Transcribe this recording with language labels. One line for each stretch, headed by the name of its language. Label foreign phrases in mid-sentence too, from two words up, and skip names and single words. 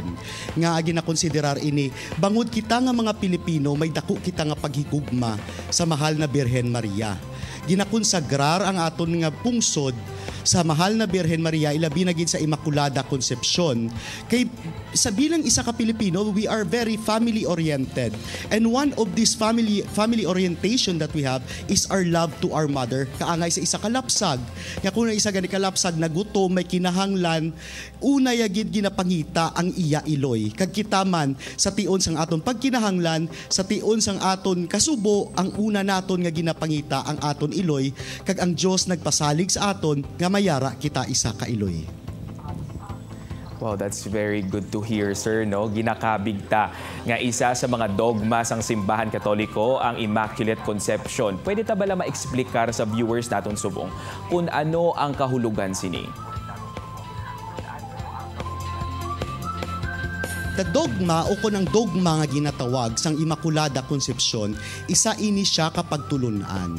Hiligaynon: Nga ginakonsiderar ini bangod kita nga mga Pilipino may dako kita nga paghigugma sa mahal na Birhen Maria. Ginakonsagrar ang aton nga pungsod sa mahal na Birhen Maria, ilabi na gid sa Immaculada Concepcion. Kay sa bilang isa ka Pilipino,
English: we are very family oriented. And one of this family orientation that we have is our love to our mother. Kaangay sa isa ka lapsag. Nga kung isa gani ka lapsag na gutom, may kinahanglan, una yagid ginapangita ang iya iloy. Kag kitaman sa tion sang aton pagkinahanglan, sa tion sang aton kasubo, ang una naton nga ginapangita ang aton iloy, kag ang Dios nagpasalig sa aton nga mayara kita isa ka iloy. Wow, that's very good to hear, sir.
Hiligaynon: No? Ginakabig ta nga isa sa mga dogma sang simbahan Katoliko ang Immaculate Conception. Pwede ta bala ma-explikar sa viewers naton subong kung ano ang kahulugan sini?
English: The dogma
Hiligaynon: o kung ang dogma nga ginatawag sang Immaculada Concepcion, isa ini siya kapag tulunan.